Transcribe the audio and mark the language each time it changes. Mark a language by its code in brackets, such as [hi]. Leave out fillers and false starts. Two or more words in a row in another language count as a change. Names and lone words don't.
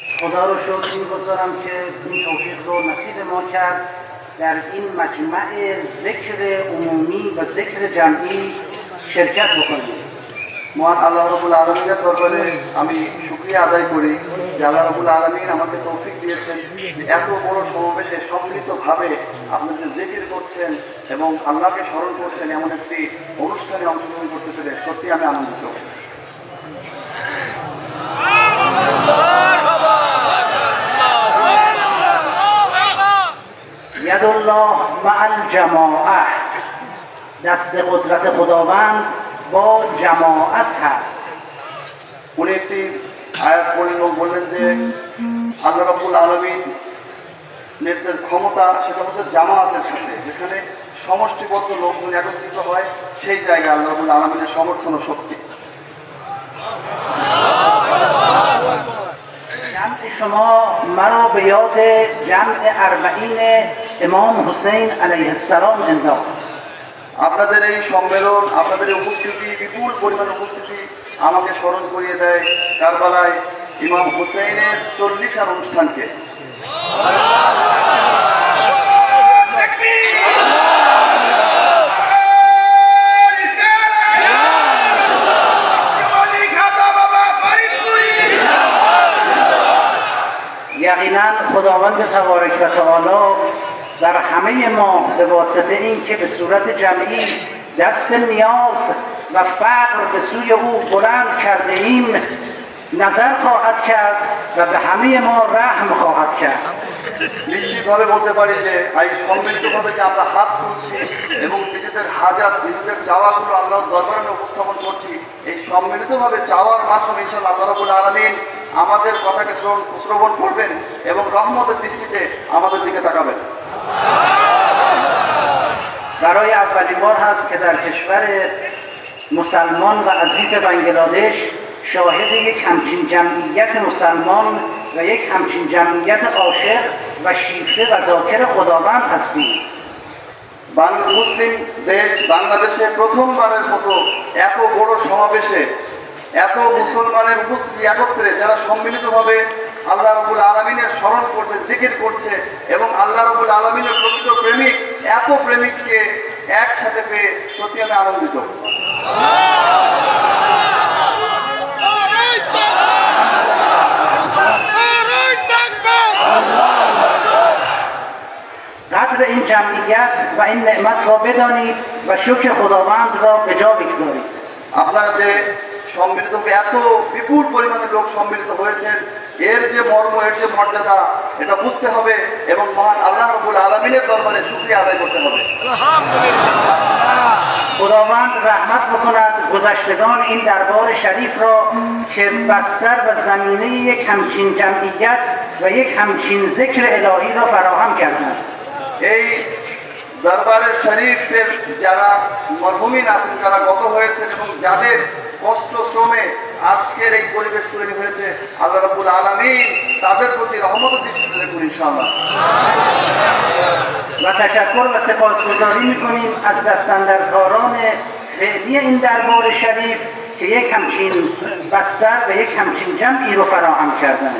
[fa] خدا رو شکر می‌گذارم که این توفیق رو نصیب ما کرد در این مجمع ذکر عمومی و ذکر جمعی شرکت بکنیم। [bn] মহান আল্লাহ রাব্বুল আলামিনের দরবারে আমি শুকরিয়া আদায় করি যে আল্লাহ রাব্বুল আলামিন আমাকে তৌফিক দিয়েছেন এত বড় সমাবেশে সম্মিলিতভাবে আপনাদের জিকির করছেন এবং আল্লাহকে স্মরণ করছেন এমন একটি অনুষ্ঠানে অংশগ্রহণ করতে পেরে সত্যি আমি আনন্দিত। [ar] یدالله مع الجماعه، [fa] دست قدرت خداوند با جماعت هست। [bn] উনি একটি আয়াত পড়লেন এবং বললেন যে আল্লাহ রাব্বুল আলামিন নেতৃত্বের ক্ষমতা সেটা হচ্ছে জামায়াতের সাথে, যেখানে সমষ্টিবদ্ধ লোকজন একত্রিত হয় সেই জায়গায় আল্লাহ রাব্বুল আলামিনের সমর্থন ও শক্তি। [fa] جمع شما مرا به یاد جمع اربعین امام حسین علیه السلام انداخت। [bn] আপনাদের এই সম্মেলন, আপনাদের এই উপস্থিতি, বিপুল পরিমাণ উপস্থিতি আমাকে স্মরণ করিয়ে দেয় কারবালায় ইমাম হুসাইনের 40 অনুষ্ঠানকে। [fa] یقینا خداوند تبارک و تعالی در همه ما به واسطه این که به صورت جمعی دست نیاز و فقر به سوی او بلند کرده ایم نظر خواهد کرد و به همه ما رحم خواهد کرد। [bn] নিশ্চিতভাবে বলতে পারি যে এই সম্মিলিতভাবে যে আমরা হাত তুলছি এবং নিজেদের হাজাত, নিজেদের চাওয়াগুলো আল্লাহর দরবারে উপস্থাপন করছি, এই সম্মিলিতভাবে চাওয়ার মাধ্যমে ইনশাআল্লাহ আল্লাহ রাব্বুল আলামিন আমাদের কথাকে শ্রবণ করবেন এবং রহমতের দৃষ্টিতে আমাদের দিকে তাকাবেন। [fa] برای اولین بار هست که در کشور مسلمان و عزیز بنگلادش شاهد یک همچین جمعیت مسلمان و یک همچین جمعیت عاشق و شیفته و ذاکر خداوند هستیم। [bn] মুসলিম দেশ বাংলাদেশে প্রথমবারের মতো এত বড় সমাবেশে এত মুসলমানের উপস্থিতি একত্রে যারা সম্মিলিতভাবে আল্লাহ রাব্বুল আলামিনের স্মরণ করছে, জিকির করছে এবং আল্লাহ রাব্বুল আলামিনের প্রকৃত প্রেমিক, এত প্রেমিককে একসাথে পেয়ে সত্যি আমি আনন্দিত। [fa] قدر این جمعیت و این نعمت را بدانید و شکر خداوند را به جا بگذارید। [bn] আপনারা যে সম্মিলিত এত বিপুল পরিমাণে লোক সম্মিলিত হয়েছেন, এর যে মর্ম, এর যে মর্যাদা, এটা বুঝতে হবে এবং মহান আল্লাহ রাব্বুল আলামিনের দরবারে শুকরিয়া আদায় করতে হবে। [fa] خداوند رحمت بکند گذشتگان این دربار شریف را که بستر و زمینه یک همچین جمعیت و یک همچین ذکر الهی را فراهم کردند। [bn] এই দরবারের শরীফের যারা মরহুমিন আছেন, যারা গত হয়েছেন এবং যাদের কষ্ট শ্রমে আজকের এই পরিবেশ তৈরি হয়েছে, আল্লাহ রাব্বুল আলামিন তাদের প্রতি রহমতের দৃষ্টিতে দেখুন ইনশাআল্লাহ। [fa] و تشکر و سپاسگزاری می‌کنیم از دستاندرکاران فعلی این دربار شریف که یک همچین بستر و یک همچین جمعی رو فراهم کردند।